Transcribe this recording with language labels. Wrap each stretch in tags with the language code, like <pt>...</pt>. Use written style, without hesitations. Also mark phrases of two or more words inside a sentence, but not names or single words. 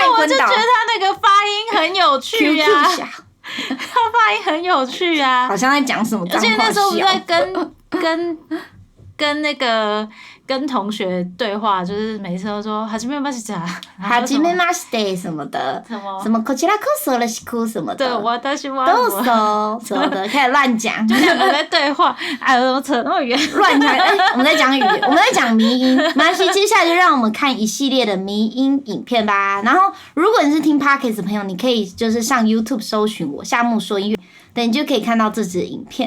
<zh>因为我就觉得他那个发音很有趣呀。 QQ 侠他发音很有趣啊，好像在讲什么脏话。而且那时候我在跟那个跟同学对话，就是每次都说哈基梅马西达，哈基梅马西达什么的，什么</zh> <ja>こちらこそよろしく</ja> <zh>什么的，对，我都是都说什么的，开始乱讲，就2个在对话，哎，怎么扯那么远？乱讲，我们在讲语言，我们在讲迷音。没关系，接下来就让我们看一系列的迷音影片吧。然后，如果你是听 Podcast 的朋友，你可以就是上 YouTube 搜寻我夏木说音乐，对，你就可以看到这支影片。</zh>